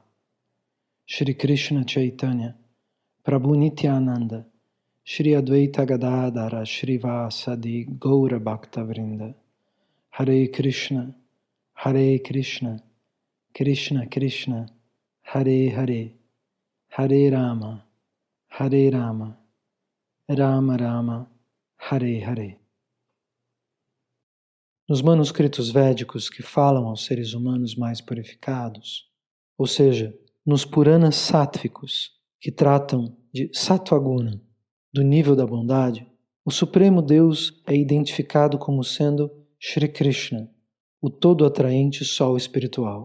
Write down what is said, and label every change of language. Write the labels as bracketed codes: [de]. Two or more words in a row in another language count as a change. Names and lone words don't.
[sa] Shri Krishna Chaitanya Prabhu Nityananda Shri Advaita Gadadhara Shri Vasadi Gaura Bhakta Vrinda. Hare Krishna Krishna Krishna Hare Hare, Hare Rama Rama Rama Hare Hare. [pt] Nos manuscritos védicos que falam aos seres humanos mais purificados, ou seja, nos Puranas sáttvicos, que tratam de Sattvaguna, do nível da bondade, o Supremo Deus é identificado como sendo Shri Krishna, o todo atraente Sol espiritual.